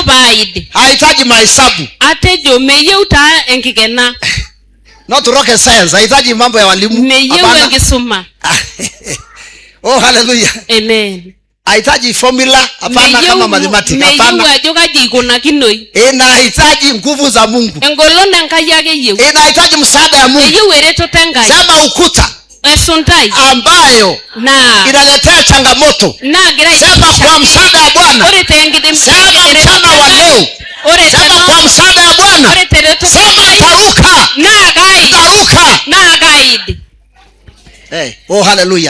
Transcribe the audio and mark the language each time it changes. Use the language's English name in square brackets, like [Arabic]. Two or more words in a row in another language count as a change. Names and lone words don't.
[Swahili] Hahitaji mahesabu. [Masai] Atejo meyeuta enkikena. [English] Not rocket science. [Swahili] Hahitaji mambo ya walimu. [Masai] Meyeu enkisuma. Oh, hallelujah. Amen. [Swahili] Hahitaji formula, hapana kama mathematics, hapana. [Masai] Meyeu ajo kaji ikunakinoi. [Swahili] Inahitaji nguvu za Mungu. [Masai] Engolon Enkai ake yeu. [Swahili] Inahitaji msaada ya Mungu. [Masai] Meyeu eretoto Enkai. [Swahili] Sema ukuta. [Masai] esundai [Swahili] ambayo na inaletea changamoto. Sema kwa msaada wa Bwana. Sema mchana wa leo. Sema kwa msaada wa Bwana. Sema taruka. Hey, oh hallelujah.